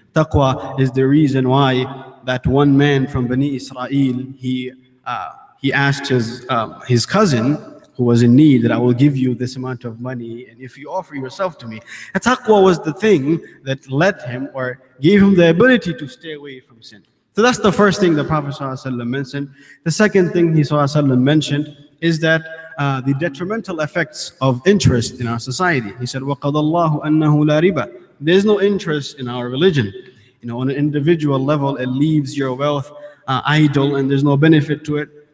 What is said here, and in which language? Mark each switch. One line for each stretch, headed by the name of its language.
English: Taqwa is the reason why that one man from Bani Israel, he asked his cousin who was in need that I will give you this amount of money, and if you offer yourself to me. And taqwa was the thing that led him or gave him the ability to stay away from sin. So that's the first thing the Prophet ﷺ mentioned. The second thing he ﷺ mentioned is that the detrimental effects of interest in our society.
Arabic: He said, وَقَضَى اللَّهُ أَنَّهُ لَا رِبَى.
English: There's no interest in our religion. On an individual level, it leaves your wealth idle and there's no benefit to it.